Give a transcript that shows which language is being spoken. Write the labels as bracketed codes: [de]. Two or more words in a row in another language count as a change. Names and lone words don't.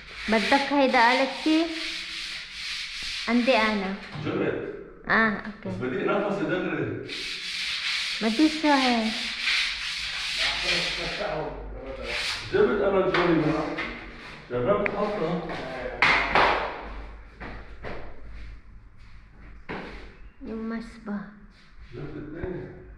[ar] بدك هيدا أليكسي؟ عندي أنا. جبت. أوكي. بس بدي نفسي دغري. ما تنسى هيك. جبت أنا الجولي معه. جربت حطها. [tl] Yung mas ba? [ar] جبت اثنين.